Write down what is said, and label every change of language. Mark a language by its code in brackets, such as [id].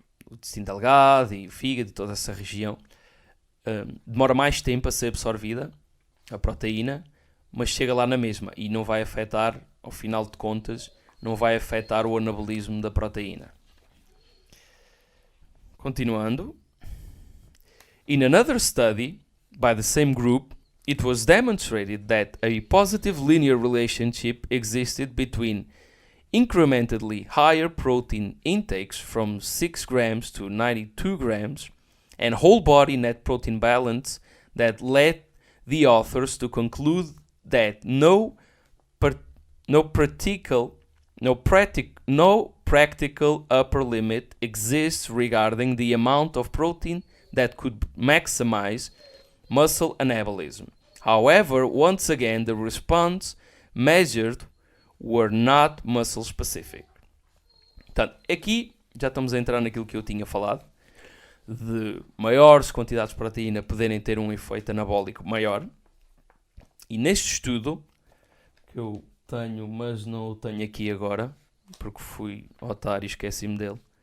[pt] o intestino delgado e o fígado e toda essa região, demora mais tempo a ser absorvida, a proteína, mas chega lá na mesma e não vai afetar, ao final de contas, não vai afetar o anabolismo da proteína. Continuando. [en] In another study by the same group, it was demonstrated that a positive linear relationship existed between incrementally higher protein intakes from 6 grams to 92 grams and whole body net protein balance that led the authors to conclude that no practical upper limit exists regarding the amount of protein that could maximize muscle anabolism. However, once again, the response measured were not muscle specific. [pt] Portanto, aqui já estamos a entrar naquilo que eu tinha falado, de maiores quantidades de proteína poderem ter um efeito anabólico maior. E neste estudo, que eu tenho, mas não o tenho aqui agora, porque fui otário e esqueci-me dele.